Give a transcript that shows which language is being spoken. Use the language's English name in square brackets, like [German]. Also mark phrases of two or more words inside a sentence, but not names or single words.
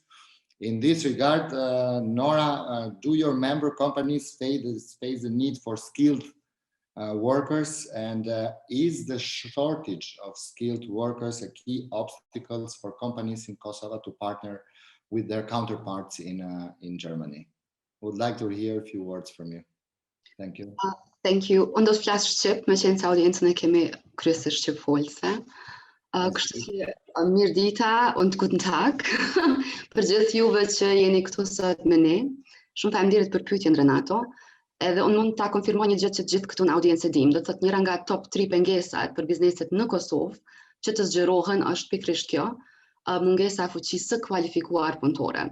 [English] In this regard, Nora, do your member companies face the need for skilled workers, and is the shortage of skilled workers a key obstacle for companies in Kosovo to partner with their counterparts in Germany? Would like to hear a few words from you. Thank you. Thank you. [Albanian] Unë do të flas shqip, me qenë se audiencën e kemi kryesisht shqipfolse. Kështu që mirë dita [German] und guten Tag [Albanian] për gjithë juve që jeni këtu sot me ne. Shumë faleminderit për pyetjen, Renato. Edhe unë mund ta konfirmoj një gjë që të gjithë këtu në audiencë dim, do të thotë njëra nga top 3 pengesat për bizneset në Kosovë që të zgjerohen është pikërisht kjo, mungesa e fuqisë së kualifikuar punëtore.